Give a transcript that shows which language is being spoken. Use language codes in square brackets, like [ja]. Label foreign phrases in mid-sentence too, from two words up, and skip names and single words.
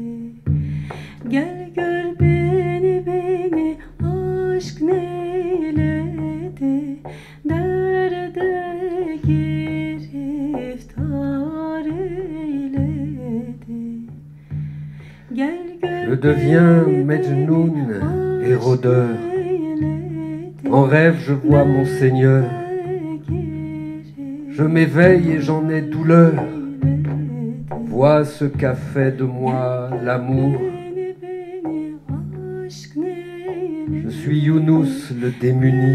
[tr] Gel gör beni, aşk neyledi. Derde giriftar eyledi. Gel gör [fr] Je deviens Mejnoun et rôdeur. En rêve, je vois mon Seigneur. Je m'éveille et j'en ai douleur. Vois ce qu'a fait de moi l'amour. Je suis Younous le démuni.